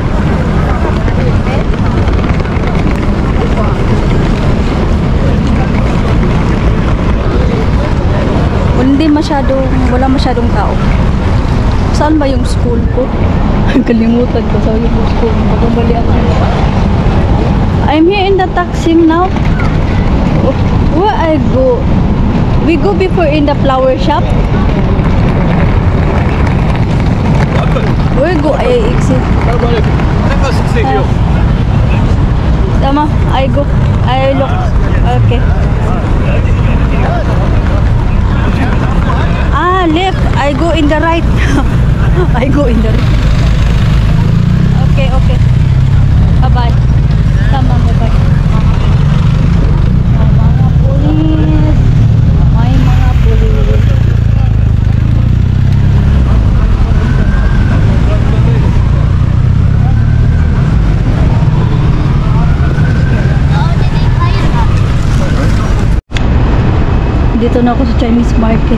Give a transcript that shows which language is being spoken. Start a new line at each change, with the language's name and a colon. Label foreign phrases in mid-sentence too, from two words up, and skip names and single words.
Filipino: Wala masyadong tao. Saan ba yung school ko? Kalimutan ko saan yung school. Bagang ako.
English: I'm here in the Taksim now. Where I go? We go before in the flower shop. Where go? I exit. Tama, I go. I look. Okay. Ah, left. I go in the right. I go in the right. Okay, okay. Bye-bye. Tama, bye-bye.
Filipino: Mga pulis. May mga pulis. Dito na ako sa
English: Chinese market.